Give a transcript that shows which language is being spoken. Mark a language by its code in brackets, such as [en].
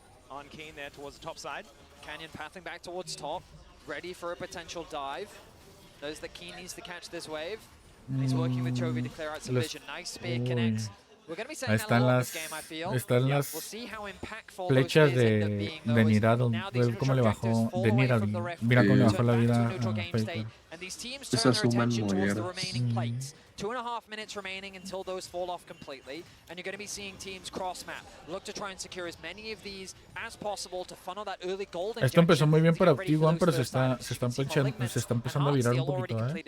[en] On Keen there towards the top side. Canyon pathing back towards top, ready for a potential dive. Knows that Keen needs to catch this wave. He's working with Chovy to clear out some vision. Nice spear connects. We're going to be saying a lot this game, I feel. We'll see how impactful [es] flechas [en] those spears end up being, [es] de Nidaddle. Cómo le bajó de Nidaddle. Mira cómo le bajó la vida a Faker. [en] And these teams turn their attention towards the remaining plates. 2.5 minutes remaining until those fall off completely, and you're going to be seeing teams cross map. Look to try and secure as many of these as possible to funnel that early gold. [es] Esto empezó muy bien para T1, pero se está empezando a virar un poquito,